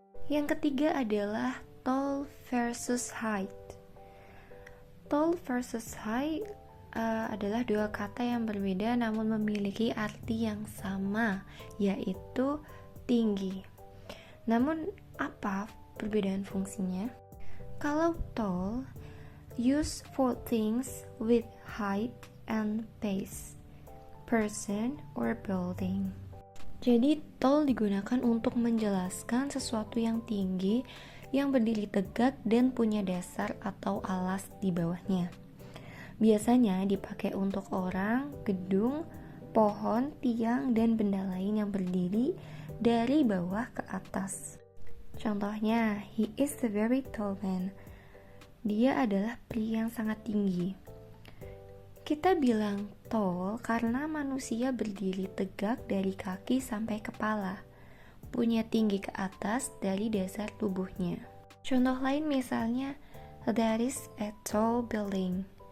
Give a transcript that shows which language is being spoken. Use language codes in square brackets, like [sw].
[id] Yang ketiga adalah tall versus height. Tall versus height adalah dua kata yang berbeda namun memiliki arti yang sama, yaitu tinggi. Namun apa perbedaan fungsinya? [en] Kalau tall used for things with height and base, person or building. [id] Jadi tall digunakan untuk menjelaskan sesuatu yang tinggi, yang berdiri tegak dan punya dasar atau alas di bawahnya. Biasanya dipakai untuk orang, gedung, pohon, tiang, dan benda lain yang berdiri dari bawah ke atas. [en] Contohnya, he is a very tall man. [id] Dia adalah pria yang sangat tinggi. Kita bilang tall karena manusia berdiri tegak dari kaki sampai kepala, punya tinggi ke atas dari dasar tubuhnya. Contoh lain misalnya, that is a tall building.